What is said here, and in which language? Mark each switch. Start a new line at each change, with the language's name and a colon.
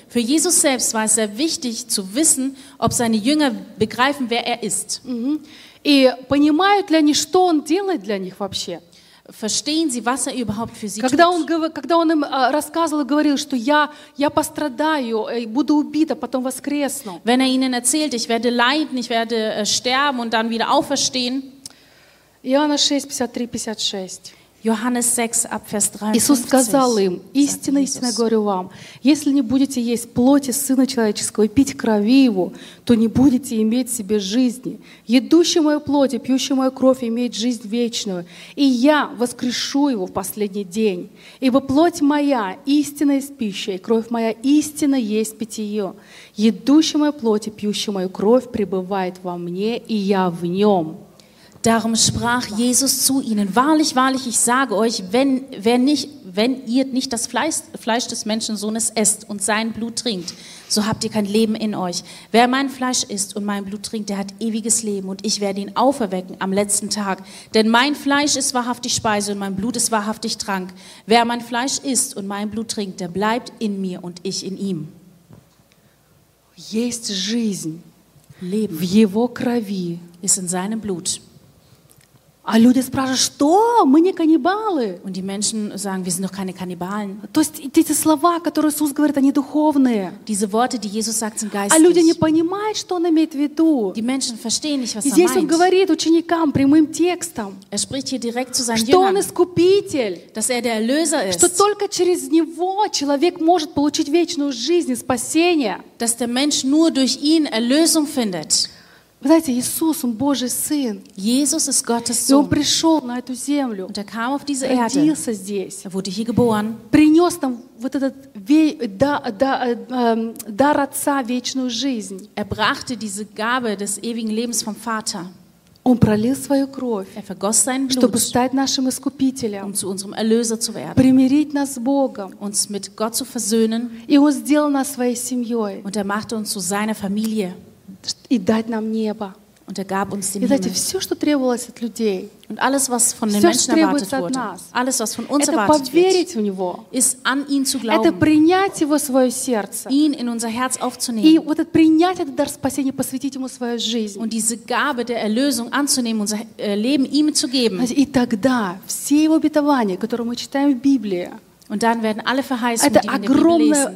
German: Für Jesus selbst war es sehr wichtig zu wissen, ob seine Jünger begreifen, wer er ist.
Russian: Mm-hmm. И понимают ли они, что он делает для них вообще?
German: Verstehen Sie, was er überhaupt für Sie
Russian: когда
German: tut?
Russian: Когда он им рассказывал, говорил, что я пострадаю, буду убита, потом воскресну.
German: Wenn er ihnen erzählt, ich werde leiden, ich werde sterben und dann wieder auferstehen.
Russian: Иоанна 6:53-56.
German: Johannes 6, Abvers 53.
Russian: Иисус сказал им: «Истинно, истинно говорю вам, если не будете есть плоти Сына Человеческого и пить крови Его, то не будете иметь в себе жизни. Едущий Мою плоть и пьющий Мою кровь имеет жизнь вечную, и Я воскрешу его в последний день. Ибо плоть Моя истинно есть пища, и кровь Моя истинно есть питье. Едущий Мою плоть и пьющий Мою кровь пребывает во Мне, и Я в нем».
German: Darum sprach Jesus zu ihnen: Wahrlich, wahrlich, ich sage euch, wenn ihr nicht das Fleisch des Menschensohnes esst und sein Blut trinkt, so habt ihr kein Leben in euch. Wer mein Fleisch isst und mein Blut trinkt, der hat ewiges Leben und ich werde ihn auferwecken am letzten Tag. Denn mein Fleisch ist wahrhaftig Speise und mein Blut ist wahrhaftig Trank. Wer mein Fleisch isst und mein Blut trinkt, der bleibt in mir und ich in ihm.
Russian: Есть жизнь.
German: Leben.
Russian: В его крови.
German: Ist in seinem Blut.
Russian: А люди спрашивают, что? Мы не каннибалы.
German: Und die Menschen sagen, wir sind doch keine Kannibalen.
Russian: То есть эти слова, которые Иисус говорит, они духовные.
German: Diese Worte, die Jesus sagt, sind geistlich.
Russian: А люди не понимают, что он имеет в виду.
German: Die Menschen verstehen nicht, was er meint.
Russian: Здесь он говорит ученикам прямым текстом.
German: Er spricht hier direkt zu seinen
Russian: что
German: Jüngern,
Russian: он искупитель.
German: Dass er der Erlöser ist.
Russian: Что только через него человек может получить вечную жизнь, спасение.
German: Dass der Mensch nur durch ihn Erlösung findet.
Russian: Вы знаете, Иисус, Он Божий Сын.
German: Jesus ist Gottes Sohn.
Russian: И Он пришел на эту землю.
German: Und er kam auf diese Erde.
Russian: Родился здесь.
German: Er wurde hier geboren.
Russian: Принес нам вот этот дар Отца, вечную жизнь.
German: Er brachte diese Gabe des ewigen Lebens vom Vater.
Russian: Он пролил свою кровь,
German: er vergoss sein Blut,
Russian: чтобы стать нашим искупителем,
German: um zu unserem Erlöser zu werden,
Russian: примирить нас с Богом,
German: uns mit Gott zu versöhnen,
Russian: и Он сделал нас своей семьей.
German: Und er machte uns zu seiner Familie.
Russian: И дать нам небо.
German: Und er gab uns den Himmel.
Russian: И знаете, все, что требовалось от людей,
German: und alles, was von den Menschen erwartet wurde,
Russian: нас,
German: alles, was von uns
Russian: это
German: erwartet
Russian: поверить в него,
German: ist an ihn zu glauben,
Russian: это принять его в свое сердце,
German: ihn in unser Herz aufzunehmen,
Russian: и вот это принять этот дар спасения, посвятить ему свою жизнь,
German: und diese Gabe der Erlösung anzunehmen, unser Leben ihm zu geben.
Russian: И тогда все его обетования, которые мы читаем в Библии,
German: und dann werden alle Verheißungen, die wir in der Bibel lesen,